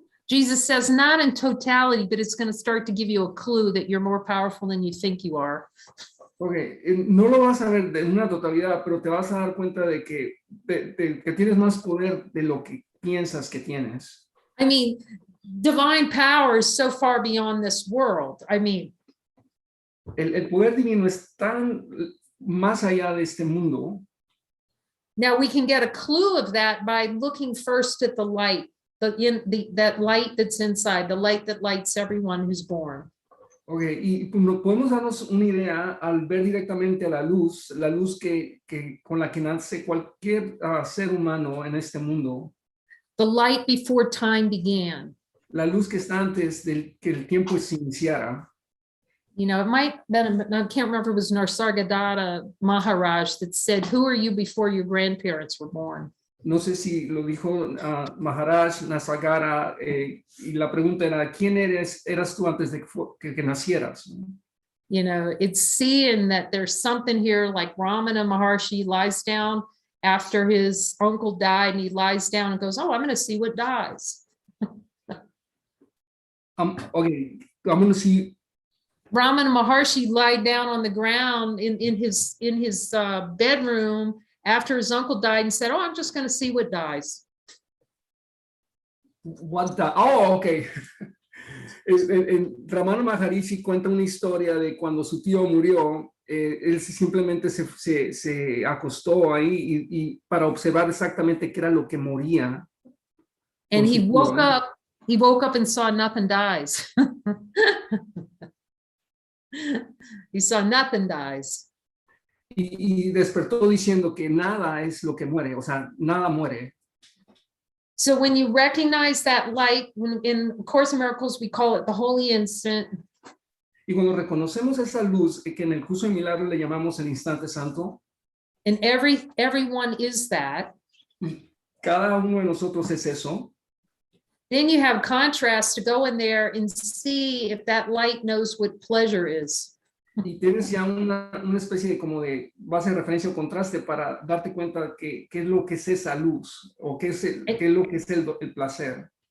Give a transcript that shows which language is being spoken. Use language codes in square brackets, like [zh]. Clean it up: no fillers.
[en] Jesus says, not in totality, but it's going to start to give you a clue that you're more powerful than you think you are. [es] Okay, no lo vas a ver de una totalidad, pero te vas a dar cuenta de que tienes más poder de lo que piensas que tienes. [en] I mean, divine power is so far beyond this world. I mean, [es] El poder divino es tan más allá de este mundo. [en] now we can get a clue of that by looking first at the light, that light that's inside, the light that lights everyone who's born. [es] Okay, y podemos darnos una idea al ver directamente a la luz con la que nace cualquier ser humano en este mundo. [en] The light before time began. [es] La luz que está antes de que el tiempo se iniciara. [en] You know, it might have been, I can't remember, it was Narsargadatta Maharaj that said, who are you before your grandparents were born? [es] No sé si lo dijo Maharaj Nasagara, y la pregunta era, ¿quién eras tú antes de que nacieras? [en] You know, it's seeing that there's something here, like Ramana Maharshi lies down after his uncle died, and he lies down and goes, oh, I'm going to see what dies. Okay, I'm going to see. Ramana Maharshi lied down on the ground in his bedroom after his uncle died and said, oh, I'm just going to see what dies. What the, oh, okay. [es] Ramana Maharishi cuenta una historia de cuando su tío murió, él simplemente se acostó ahí y para observar exactamente qué era lo que moría. [en] And he woke up and saw nothing dies. He saw nothing dies. [es] Y despertó diciendo que nada es lo que muere, o sea, nada muere. [en] So when you recognize that light, in Course in Miracles, we call it the holy instant. [es] Y cuando reconocemos esa luz, que en el curso de milagros le llamamos el instante santo. [en] And everyone is that. [es] Y cada uno de nosotros es eso. [en] Then you have contrast to go in there and see if that light knows what pleasure is. [es] Y tienes ya una especie de como de base de referencia o contraste para darte cuenta qué es lo que es esa luz o qué es lo que es el placer.